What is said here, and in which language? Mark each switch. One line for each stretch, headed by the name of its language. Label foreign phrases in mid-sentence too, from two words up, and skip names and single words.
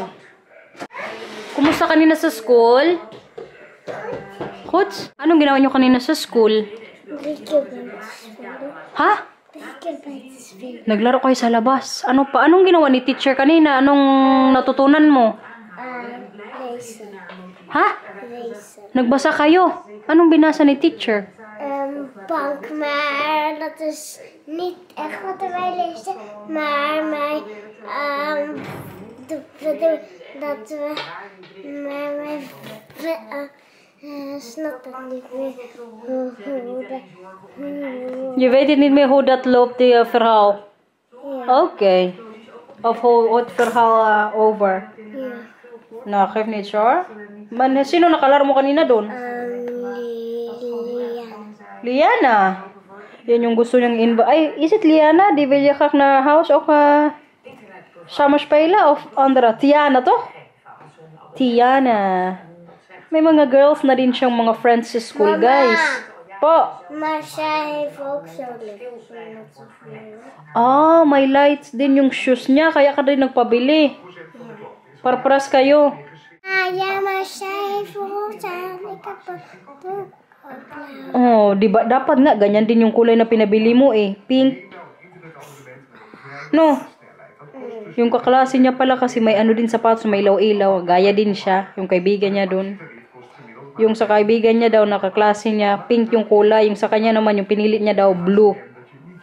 Filipino: Kumusta kanina sa school? Kots, anong ginawa nyo kanina sa school? Ha? Naglaro kayo sa labas. Anong ginawa ni teacher kanina? Anong natutunan mo?
Dutch: Lezen.
Filipino: Ha?
Dutch: Lezen.
Filipino: Nagbasa kayo? Anong binasa ni teacher?
Dutch: Bank, maar dat is niet echt wat wij lezen. Maar wij, dat we, maar wij snappen niet meer hoe Je weet het niet meer hoe dat loopt, die verhaal. Oké. Of hoe het verhaal over. Ja. Nou, geef niet hoor.
Filipino: Man, sino nakalaro mo kanina doon? Liana. Yan yung gusto niyang Ay,
English: is it Liana?
Dutch: Die wil je graag naar huis ook samen spelen? Of andere? Tiana, toch? Tiana.
Filipino: May mga girls na din siyang mga friends sa school, guys. Po.
Dutch: Maar zij heeft ook zo licht.
Filipino: Ah, may lights din yung shoes niya. Kaya ka din nagpabili. Parparas kayo.
Dutch: Ja, maar zij heeft roze aan. Ik heb een
Filipino: Oh, di ba dapat nga ganyan din yung kulay na pinabili mo eh, pink. No. Yung kaklase niya pala kasi may din sapatos, may ilaw-ilaw, gaya din siya, yung kaibigan niya doon. Yung sa kaibigan niya daw nakaklase niya, pink yung kulay, yung sa kanya naman yung pinili niya daw blue.